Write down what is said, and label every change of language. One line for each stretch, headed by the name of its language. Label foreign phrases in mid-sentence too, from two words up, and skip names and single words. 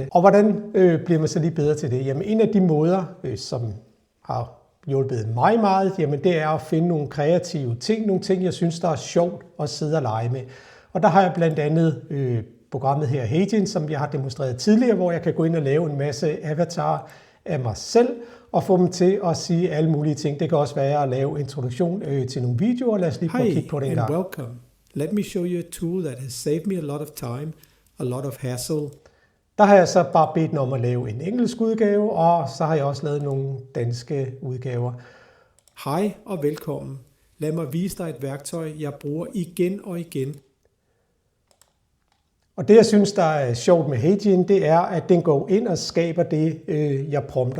Danish: Og hvordan bliver man så lige bedre til det? Jamen en af de måder, som har hjulpet mig meget, jamen det er at finde nogle kreative ting, nogle ting, jeg synes, der er sjovt at sidde og lege med. Og der har jeg blandt andet programmet her, Heijin, som jeg har demonstreret tidligere, hvor jeg kan gå ind og lave en masse avatarer af mig selv, og få dem til at sige alle mulige ting. Det kan også være at lave introduktion til nogle videoer. Lad os lige prøve at kigge på det en gang.
English: Hi, and welcome. Let me show you a tool that has saved me a lot of time, a lot of hassle.
Danish: Der har jeg så bare bedt den om at lave en engelsk udgave, og så har jeg også lavet nogle danske udgaver. Hej og velkommen. Lad mig vise dig et værktøj, jeg bruger igen og igen. Og det, jeg synes, der er sjovt med Heijin, det er, at den går ind og skaber det, jeg prompter.